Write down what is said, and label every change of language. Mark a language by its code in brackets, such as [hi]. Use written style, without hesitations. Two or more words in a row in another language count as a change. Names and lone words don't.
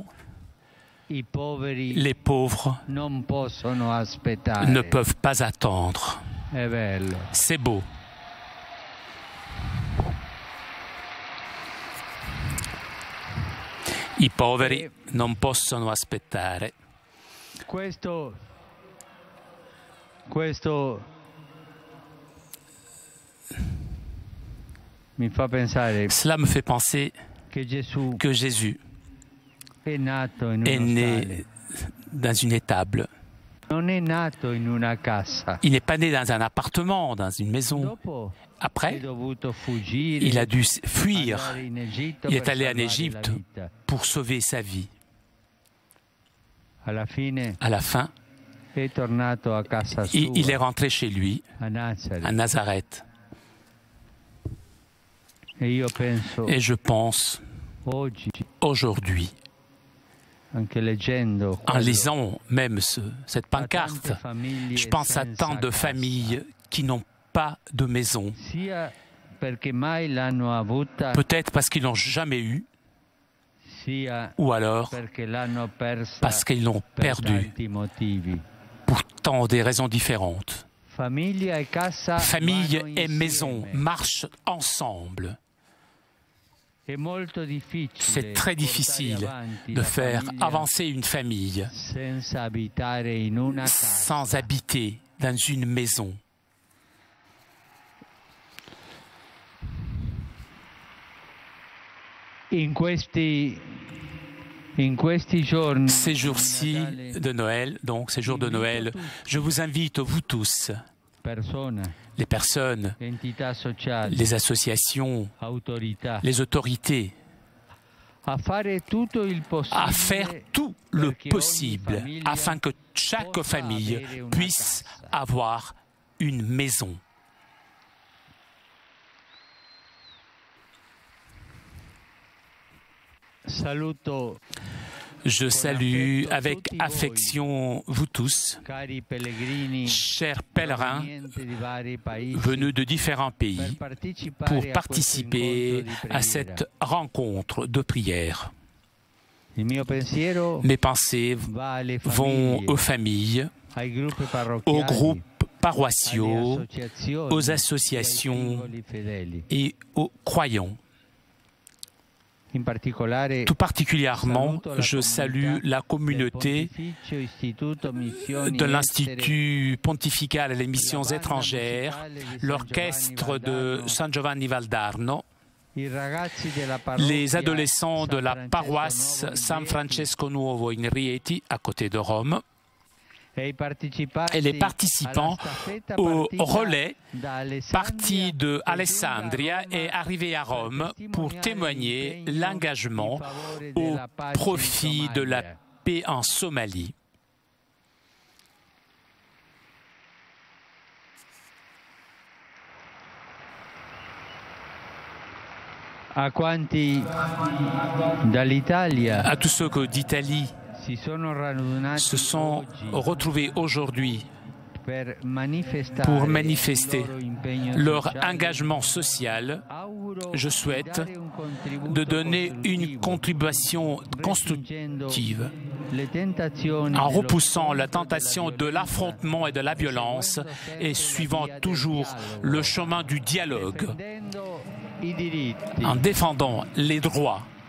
[it] i poveri [fr] les pauvres [it] non possono aspettare. [fr] ne peuvent pas attendre. [it] È bello. [fr] C'est beau. [it] I poveri non possono aspettare. Questo mi fa pensare [fr] Cela me fait penser [it] che Gesù [fr] que Jésus [it] è nato in [fr] est [it] uno [fr] né [it] stalle. [fr] dans une étable. [it] Non è nato in una casa. [fr] Il n'est pas né dans un appartement, dans une maison. [it] Dopo è [fr] Après, [it] dovuto fuggire. [fr] il a dû fuir. [it] andare in Egitto [fr] Il est [it] per [fr] allé en [it] salvare [fr] Égypte [it] la vita. [fr] pour sauver sa vie. [it] Alla fine [fr] À la fin, [it] è tornato a casa sua, [fr] il est rentré chez lui, [it] a Nazareth. [fr] à Nazareth. [it] E io penso, [fr] Et je pense, [it] oggi, [fr] aujourd'hui, [it] anche leggendo [fr] en [it] quello, [fr] lisant même cette [it] a tante [fr] pancarte, [it] famiglie [fr] je pense à [it] senza [fr] tant de [it] casa, [fr] familles qui n'ont pas de maison. [it] sia perché mai l'hanno avuta, [fr] Peut-être parce qu'ils n'ont jamais eu, [it] sia [fr] ou alors [it] perché l'hanno persa [fr] parce qu'ils l'ont [it] per [fr] perdu [it] tanti motivi. [fr] pour tant des raisons différentes. [it] Famiglia e casa [fr] Famille [it] vanno [fr] et maison [it] insieme. [fr] marchent ensemble. [it] È molto difficile [fr] C'est très [it] portare [fr] difficile [it] avanti [fr] de [it] la [fr] faire [it] famiglia [fr] avancer une famille [it] senza abitare in una casa. [fr] sans habiter dans une maison. [it] In questi giorni [fr] Ces jours-ci [it] di Natale, [fr] de Noël, donc ces jours de Noël, je vous invite, vous tous, [it] persone, [fr] les personnes, [it] entità sociali, [fr] les associations, [it] autorità, [fr] les autorités, [it] a fare tutto il possibile [fr] à faire tout le [it] perché ogni [fr] possible [it] famiglia [fr] afin que chaque [it] possa [fr] famille [it] avere una [fr] puisse [it] casa. [fr] avoir une maison. [it] Saluto, [fr] Je salue avec affection vous tous, [it] cari pellegrini [fr] chers pèlerins [it] provenienti di vari paesi, [fr] venus de différents [it] per [fr] pays, [it] partecipare [fr] pour [it] a questo [fr] participer [it] incontro di [fr] à [it] preghiera. [fr] cette rencontre de prière. [it] Il mio pensiero [fr] Mes pensées [it] va alle [fr] vont [it] famiglie, [fr] aux familles, [it] ai gruppi [fr] aux [it] parrocchiali, [fr] groupes [it] alle [fr] paroissiaux, [it] associazioni, [fr] aux [it] e ai [fr] associations [it] singoli fedeli. [fr] et aux croyants. [it] In particolare, [fr] Tout particulièrement, [it] saluto la [fr] je salue [it] comunità [fr] la [it] del [fr] communauté [it] Pontificio Istituto Missioni [fr] de [it] Estere, [fr] l'Institut pontifical et les missions [it] la banda [fr] étrangères, [it] musicale di San [fr] l'orchestre [it] Giovanni [fr] de [it] Valdarno, [fr] San Giovanni Valdarno, [it] i ragazzi della parrocchia [fr] les adolescents de [it] San [fr] la [it] Francesco [fr] paroisse [it] Nuovo in [fr] San [it] Rieti, [fr] Francesco Nuovo in Rieti, à côté de Rome, [it] e i partecipanti [fr] et les participants [it] alla staffetta [fr] au [it] partita [fr] relais [it] da Alessandria [fr] parti de [it] e [fr] Alessandria [it] giunta a [fr] et [it] Roma [fr] arrivé à Rome pour témoigner [it] l'impegno [fr] l'engagement [it] in favore [fr] au [it] della pace in [fr] profit de la [it] Somalia. [fr] paix en Somalie. [it] A quanti dall'Italia [fr] À tous ceux d'Italie [it] si sono radunati [fr] se sont [it] oggi [fr] retrouvés aujourd'hui pour manifester leur engagement social, je souhaite de donner une contribution constructive en repoussant la tentation de l'affrontement et de la violence et suivant toujours le chemin du dialogue, en défendant les droits.